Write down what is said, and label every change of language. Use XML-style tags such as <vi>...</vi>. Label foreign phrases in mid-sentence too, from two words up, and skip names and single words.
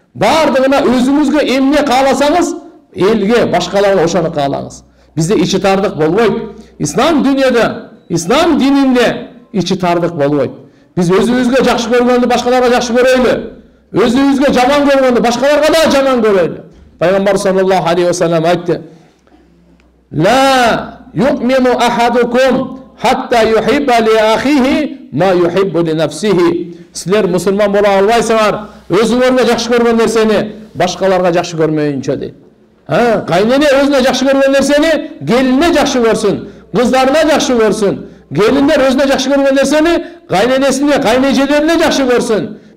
<ky>Бардығына өзіңізге эмне кааласаңыз, элге, башкаларга ошону каалаңыз. Бизде ичи тардык болбойт. Ислам дүйнөдө, ислам дининде ичи тардык болбойт. Биз өзүбүзгө жакшы көргөндү башкаларга жакшы көрөйлү. Өзүбүзгө жаман көргөндү башкаларга да жаман көрөйлү.</ky> <ar>Пайгамбар صلى الله عليه وسلم айтты: "لا يؤمن أحدكم حتى يحب لأخيه ما يحب لنفسه."</ar> <ky>Силер мусулман бола албайсыңар, өзүңөргө жакшы көргөн нерсени башкаларга жакшы көрмөйүнчө дейт. Кайнене өзүнө жакшы көргөн нерсени келине жакшы көрсүн, кыздарына жакшы көрсүн. Келиндер өзүнө жакшы көргөн нерсени кайненесине, кайнежелерине жакшы көрсүн.</ky>